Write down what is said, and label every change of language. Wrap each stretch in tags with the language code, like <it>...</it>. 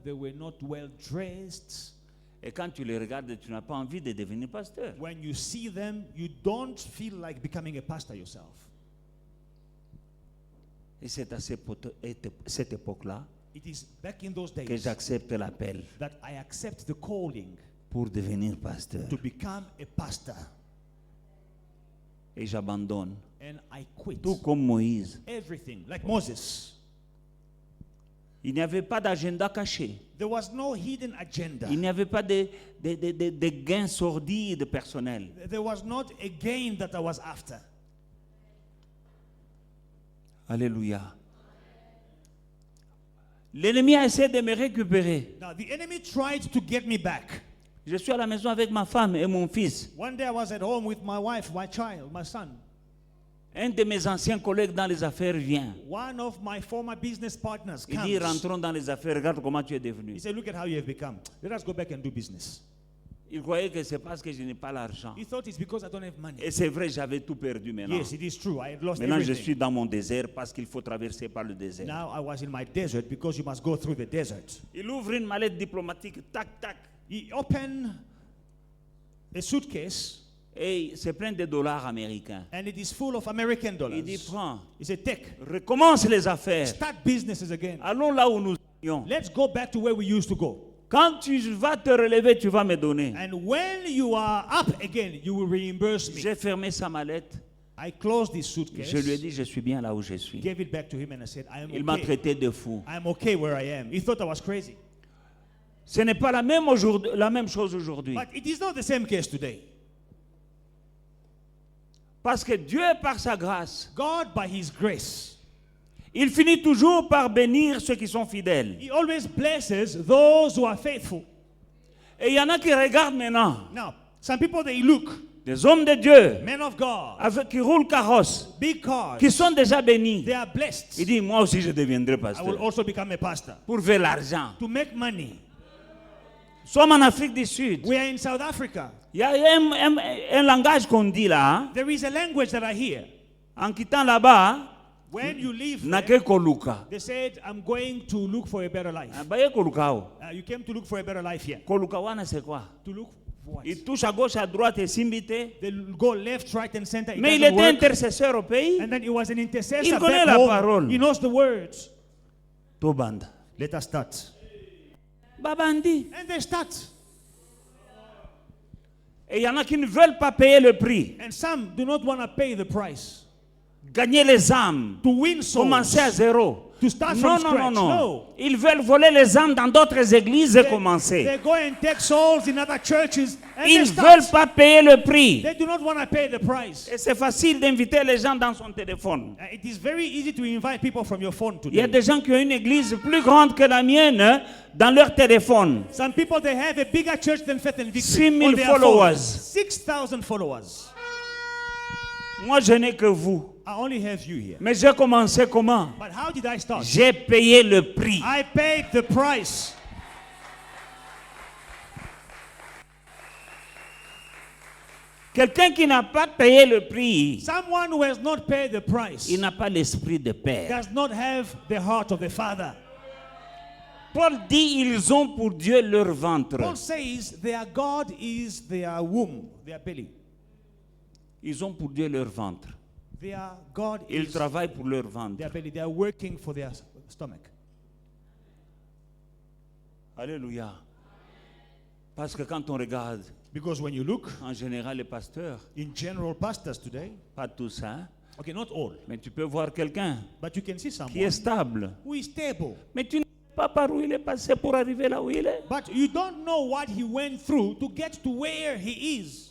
<en>They were not well dressed.</en> <fr>Et quand tu les regardes, tu n'as pas envie de devenir pasteur.</fr> <en>When you see them, you don't feel like becoming a pastor yourself.</en> <fr>Et c'est à cette époque-là</fr> <en>It is back in those</en> <fr>que</fr> <en>days</en> <fr>j'accepte l'appel</fr> <en>that I accept the calling</en> <fr>pour devenir pasteur.</fr> <en>to become a pastor,</en> <fr>Et j'abandonne.</fr> <en>and I quit</en> <fr>Tout comme Moïse.</fr> <en>everything, like Moses.</en> <fr>Il n'y avait pas d'agenda caché.</fr> <en>There was no hidden agenda.</en> <fr>Il n'y avait pas de gains sordides personnels.</fr> <en>There was not a gain that I was after.</en> <fr>Alléluia. L'ennemi a essayé de me récupérer.</fr> <en>Now, the enemy tried to get me back.</en> <fr>Je suis à la maison avec ma femme et mon fils.</fr> <en>One day I was at home with my wife, my child, my son.</en> <fr>Un de mes anciens collègues dans les affaires vient.</fr> <en>One of my former business partners</en> <fr>Il dit,</fr> <en>comes.</en> <fr>rentrons dans les affaires, regarde comment tu es devenu.</fr> <en>He said, look at how you have become. Let us go back and do business.</en> <fr>Il croyait que c'est parce que je n'ai pas l'argent.</fr> <en>He thought it's because I don't have money.</en> <fr>Et c'est vrai, j'avais tout perdu maintenant.</fr> <en>Yes, it is true. I had lost</en> <fr>Maintenant, je</fr> <en>everything.</en> <fr>suis dans mon désert parce qu'il faut traverser par le désert.</fr> <en>Now I was in my desert because you must go through the desert.</en> <fr>Il ouvre une mallette diplomatique, tac, tac,</fr> <en>He opened a suitcase</en> <fr>et c'est plein de dollars américains.</fr> <en>and it is full of American</en> <fr>Il dit,</fr> <en>dollars.</en> <fr>prends,</fr> <en>He said, take,</en> <fr>recommence les affaires.</fr> <en>start businesses again.</en> <fr>Allons là où nous étions.</fr> <en>Let's go back to where we used to go.</en> <fr>Quand tu vas te relever, tu vas me donner.</fr> <en>And when you are up again, you will reimburse me.</en> <fr>J'ai fermé sa mallette.</fr> <en>I closed this suitcase,</en> <fr>Je lui ai dit, je suis bien là où je suis.</fr> <en>gave it back to him, and I said, I am</en> <fr>Il m'a</fr> <en>okay.</en> <fr>traité de fou.</fr> <en>I am okay where I am. He thought I was crazy.</en> <fr>Ce n'est pas la même chose aujourd'hui.</fr> <en>But it is not the same case today.</en> <fr>Parce que Dieu, par sa grâce,</fr> <en>God, by His grace,</en> <fr>il finit toujours par bénir ceux qui sont fidèles.</fr> <en>He always blesses those who are faithful.</en> <fr>Et il y en a qui regardent maintenant,</fr> <en>Now, some people, they look,</en> <fr>des hommes de Dieu,</fr> <en>men of God,</en> <fr>qui roulent carrosse,</fr> <en>big cars,</en> <fr>qui sont déjà bénis.</fr> <en>they are blessed.</en> <fr>Il dit, moi aussi je deviendrai</fr> <en>I will</en> <fr>pasteur.</fr> <en>also become a pastor.</en> <fr>Pour faire l'argent.</fr> <en>To make money.</en> <fr>Nous sommes en Afrique du Sud.</fr> <en>We are in South Africa.</en> <fr>Il y a un langage qu'on dit là. Hein.</fr> <en>There is a language that I hear.</en> <fr>En quittant là-bas,</fr> <en>When you leave,</en> <fr>n'a</fr> <en>there,</en> <ln>que koluka.</ln> <en>they said, I'm going to look for a better life.</en> <ln>Baye kolukao.</ln> <en>You came to look for a better life here.</en> <fr>Kolukawana c'est quoi?</fr> <en>To look for what?</en> <fr>Il touche à gauche, à droite et s'imbite.</fr> <en>They go left, right, and center. It</en> <fr>Mais il</fr> <en>doesn't</en> <fr>était</fr> <en>work.</en> <fr>intercesseur au pays.</fr> <en>And then he was an intercessor.</en> <fr>Il connaît</fr> <en>back</en> <fr>la</fr> <en>home.</en> <fr>parole.</fr> <en>He knows the words.</en> <ln>Tobanda.</ln> <en>Let us start.</en> <ln>Babandi.</ln> <en>And they start.</en> <fr>Et il y en a qui ne veulent pas payer le prix.</fr> <en>And some do not want to pay the price.</en> <fr>gagner les âmes,</fr> <en>to win souls.</en> <fr>commencer à zéro.</fr> <en>To start</en> <fr>Non,</fr> <en>from</en> <fr>non,</fr> <en>scratch.</en> <fr>non, non.</fr> <en>No.</en> <fr>Ils veulent voler les âmes dans d'autres églises et commencer.</fr> <en>They go and take souls in other churches and</en> <fr>Ils</fr> <en>they</en> <fr>ne</fr> <en>start.</en> <fr>veulent pas payer le prix.</fr> <en>They do not want to pay the price.</en> <fr>Et c'est facile d'inviter les gens dans son téléphone.</fr> <en>It is very easy to invite people from your phone</en> <fr>Il y a</fr> <en>today.</en> <fr>des gens qui ont une église plus grande que la mienne hein, dans leur téléphone.</fr> <en>Some people, they have a bigger church than Faith and Victory. 6,000 on their followers. phone. 6,000 followers.</en> <fr>Moi, je n'ai que vous.</fr> <en>I only have you here.</en> <fr>Mais j'ai commencé comment?</fr> <en>But how did I start?</en> <fr>J'ai payé le prix.</fr> <en>I paid the price.</en> <fr>Quelqu'un qui n'a pas payé le prix,</fr> <en>Someone who has not paid the price</en> <fr>il n'a pas l'esprit de père.</fr> <en>does not have the heart of the Father.</en> <fr>Paul dit, ils ont pour Dieu leur ventre.</fr> <en>Paul says their God is their womb, their belly.</en> <fr>Ils ont pour Dieu leur ventre.</fr> <en>Their God</en> <fr>Ils</fr> <en>is</en> <fr>travaillent pour leur ventre.</fr> <en>their belly. They are working for their stomach.</en> <fr>Alléluia. Parce que quand on regarde,</fr> <en>Because when you look,</en> <fr>en général, les pasteurs,</fr> <en>in general, pastors today,</en> <fr>pas tous, hein,</fr> <en>okay, not all,</en> <fr>mais tu peux voir quelqu'un</fr> <en>but you can see</en> <fr>qui est</fr> <en>stable. who is stable.</en> <fr>Mais tu ne sais pas par où il est passé pour arriver là où il est.</fr> <en>But you don't know what he went through to get to where he is.</en>